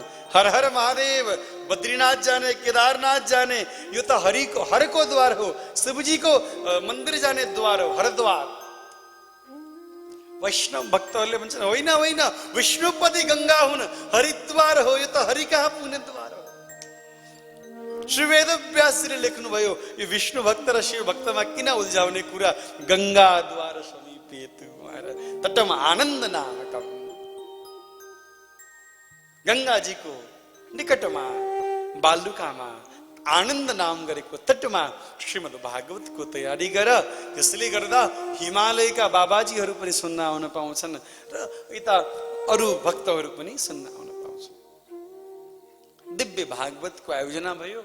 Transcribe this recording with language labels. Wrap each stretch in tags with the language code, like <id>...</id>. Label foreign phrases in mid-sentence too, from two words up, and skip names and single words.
<ne>हर हर महादेव, बद्रीनाथ जाने, केदारनाथ जाने, यो त हरको द्वार हो, शिवजीको मन्दिर जाने द्वार हो, हरद्वार। वैष्णव भक्तहरूले भन्छन् होइन होइन, विष्णुपति गंगा हुन्, हरिद्वार हो, यो त हरि कहाँ पुग्ने द्वार हो। श्री वेदव्यासले लेख्नुभयो, यो विष्णु भक्त र शिव भक्तमा किन उल्झाउने कुरा।</ne> <sa>गंगाद्वार समीपे तटम आनन्द नामकम,</sa> <ne>गंगाजीको निकटमा बालुकामा आनन्द नाम गरेको तटमा श्रीमद् भागवतको तयारी गर। त्यसले गर्दा हिमालयका बाबाजीहरू पनि सुन्न आउन पाउँछन् र यता अरू भक्तहरू पनि सुन्न आउन पाउँछन्। दिव्य भागवतको आयोजना भयो।</ne>